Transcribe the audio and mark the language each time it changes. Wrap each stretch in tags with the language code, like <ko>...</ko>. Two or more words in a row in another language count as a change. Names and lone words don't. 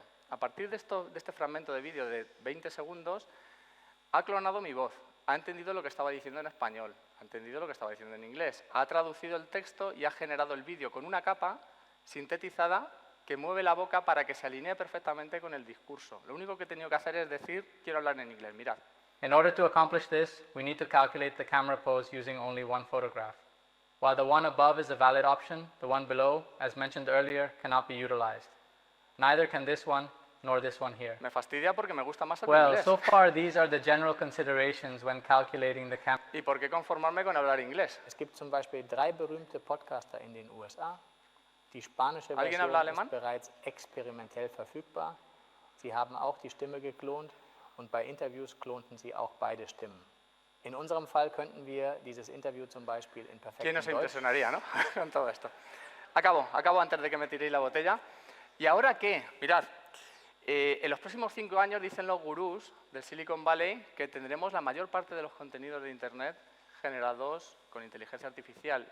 <es>A partir de este fragmento de vídeo de 20 segundos, ha clonado mi voz, ha entendido lo que estaba diciendo en español, ha entendido lo que estaba diciendo en inglés, ha traducido el texto y ha generado el vídeo con una capa sintetizada que mueve la boca para que se alinee perfectamente con el discurso. Lo único que he tenido que hacer es decir, quiero hablar en inglés, mirad.</es> <en>In order to accomplish this, we need to calculate the camera pose using only one photograph. While the one above is a valid option, the one below, as mentioned earlier, cannot be utilized. Neither can this one, nor this one here.</en> <es>Me fastidia porque me gusta más el</es> <en>Well,</en> <es>inglés.</es> <en>so far these are the general considerations when calculating the camera.</en> <es>¿Y por qué conformarme con hablar inglés?</es> <de>Es gibt zum Beispiel 3 berühmte Podcaster in den USA. Die spanische</de> <es>¿Alguien</es> <de>Version</de> <es>habla alemán?</es> <de>ist bereits experimentell verfügbar. Sie haben auch die Stimme geklont und bei Interviews klonten sie auch beide Stimmen. In unserem Fall könnten wir dieses Interview zum Beispiel in</de> <es>¿Quién</es> <de>perfektem</de> <es>nos</es> <de>Deutsch...</de> <es>impresionaría, no? Con todo esto. Acabo antes de que me tiréis la botella. ¿Y ahora qué? Mirad, en los próximos 5 años dicen los gurús del Silicon Valley que tendremos la mayor parte de los contenidos de Internet generados con inteligencia artificial.</es>